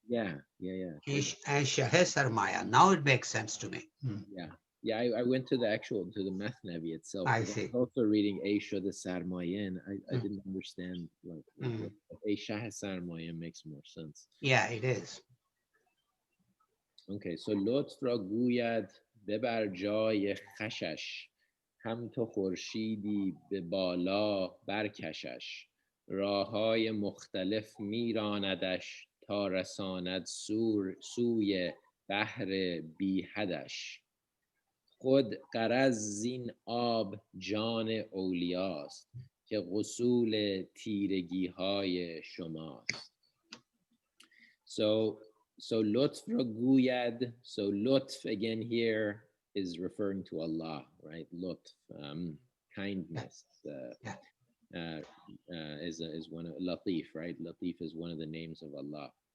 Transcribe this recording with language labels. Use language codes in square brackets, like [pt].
[en] Yeah. Ish and Shah Sarmaya. Now it makes sense to me. Mm. Yeah. Yeah. I went to the Mathnawi itself, I because I was see. also reading Aisha the Sarmayan. I Mm. didn't understand like Mm. what Aisha Sarmayan makes more sense. Yeah, it is. Okay, so [fa] لطف را گوید ببر جای خشش، هم تو خورشیدی به بالا برکشش، راههای مختلف میراندش تا رساند سوی بحر بی حدش. خود غرض زین آب جان اولیاست که غسول تیرگی های شماست. [en] So, so lutf [fa] را گوید. [en] So lutf again here is referring to Allah, right? Lutf, kindness. Yeah. Is one of Latif, right? Latif is one of the names of Allah.